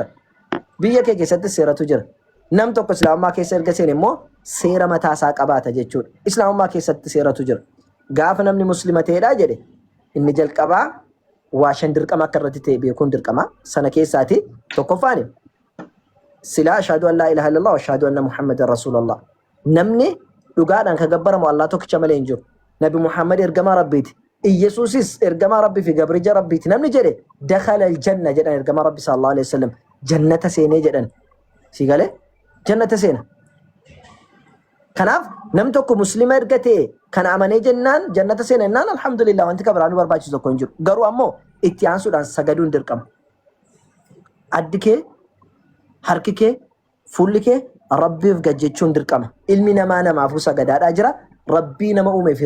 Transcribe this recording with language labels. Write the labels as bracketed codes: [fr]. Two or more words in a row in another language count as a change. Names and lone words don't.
[om] Biyya kee keessatti seeratu jira. Nam tokko islaamummaa keessa erga seene immoo seera mataasaa qabaata jechuudha. Islaamummaa keessatti seeratu jira. Gaafa namni muslima ta'edha jedhe inni jalqabaa waa shan dirqama akka irratti ta'e beekuun dirqama sana keessaati tokkoffaan sila [ar] أشهد أن لا إله إلا الله وأشهد أن محمدا رسول الله [om] namni dhugaadhaan ka gabbaramu Allah tokkicha malee hin jiru nabi muhammad ergamaa rabbiiti iyesuusis ergamaa rabbii fi gabrija rabbiiti namni jedhe [ar] دخل الجنة [om] jedhan ergamaa rabbi [ar] صلى الله عليه وسلم [om] jannata seenee jedhan si galee jannata seena kanaaf nam tokko muslima ergate kan amanee jennaan jannata seena jennaan alhamdulillah wanti kabiraanu barbaachisu tokko hin jiru garuu ammoo itti aansuudhaan sagaduun dirqama addi kee harki kee fuulli kee rabbiif gajjechuun dirqama ilmi namaa namaafuu sagadaadhaa jira rabbii nama uumee fi